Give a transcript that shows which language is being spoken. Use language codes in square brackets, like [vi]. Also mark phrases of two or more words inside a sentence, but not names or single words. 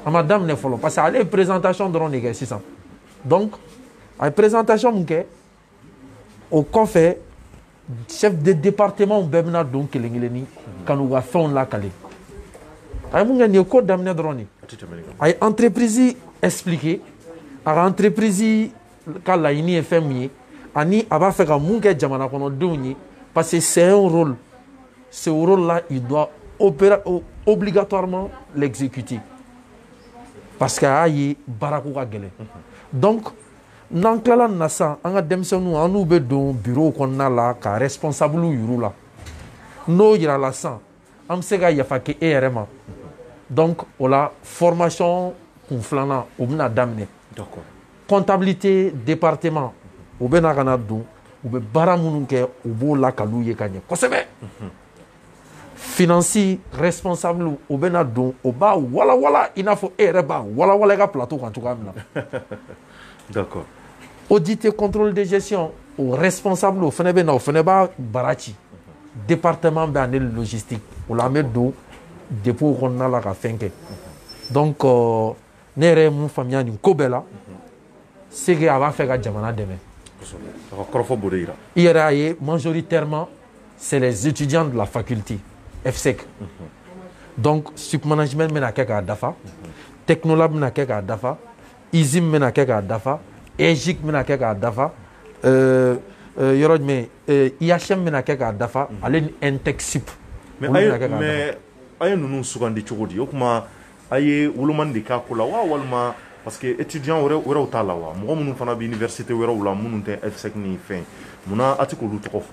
[bm] que ale ye présentation dɔrɔn de kɛ sisan donc a ye présentation min kɛ o kɔfɛ chef de département bɛɛ bɛna don kelen kelenni ka n'u ka fɛnw lakale a ye mun kɛ nin ye ko daminɛ dɔrɔn de a ye entreprise expliquer a ka entreprise ka laɲini ye fɛn min ye ani a b'a fɛ ka mun kɛ jamana kɔnɔdenw ye [fr] parce que c'est un rôle ce rôle-là il doit obligatoirement l'exécuter parce que [bm] a y'a ye baarako ka gɛlɛn donc n'an tilala nin na sisan an ka denmisɛnninw an n'u bɛ don bureau kɔnɔna la ka responsable yir'u la n'o yira la sisan an bɛ se ka yafa kɛ e yɛrɛ ma donc o la formation kun filanan o bɛna daminɛ [fr] comptabilité département [bm] u bɛna ka na don u bɛ baara minnu kɛ u b'o lakaliw ye ka ɲɛ kosɛbɛ [fr] finance responsable [bm] u bɛna don o b'a walawala i n'a fɔ e yɛrɛ b'a walawala i ka plateau kan cogoya min na [fr] d'accord audit et contrôle de gestion [bm] o responsable o fana bɛ na o fana b'a bara ci département bɛ ani logistique o la an bɛ don dépôt kɔnɔna la ka fɛn kɛ donc ne yɛrɛ ye mun faamuya nin ko bɛɛ la [fr] c'est que [bm] a b'a fɛ ka jamana dɛmɛ i yɛrɛ y'a ye [fr] majoritairement c'est les étudiants de la faculté [bm] FSEC donc sup management bɛna kɛ k'a dafa technolab bɛna kɛ k'a dafa ISIM bɛna kɛ k'a dafa EGIC bɛna kɛ k'a dafa yɔrɔ jumɛn IHM bɛna kɛ k'a dafa ale ni INTEC-SUP mais a ye ninnu sugandi cogo di o kuma a ye wolomani de k'a ko la wa walima [fr] parce que étudiant [bm] wɛrɛw t'a la wa mɔgɔ minnu fana bɛ université wɛrɛw la minnu tɛ FSEC ni fɛn munna a tɛ k'olu tɔgɔ fɔ